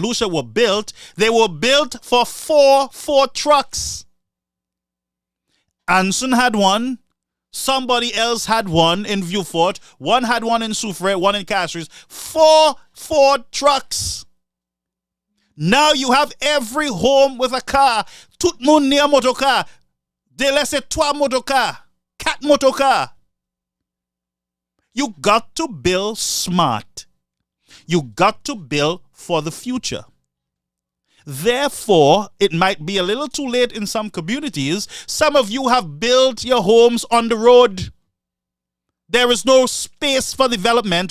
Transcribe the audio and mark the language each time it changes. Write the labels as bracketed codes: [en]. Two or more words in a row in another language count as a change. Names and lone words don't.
[en] Lucia were built, they were built for four trucks. Anson had one. Somebody else had one in Viewfort. One had one in Soufrière, one in Castries. Four trucks. Now you have every home with a car. [acf] Tout moun ni a motocar. De laisse 3 motocar. 4 motocar. [en] You got to build smart. You got to build for the future. Therefore, it might be a little too late in some communities. Some of you have built your homes on the road. There is no space for development.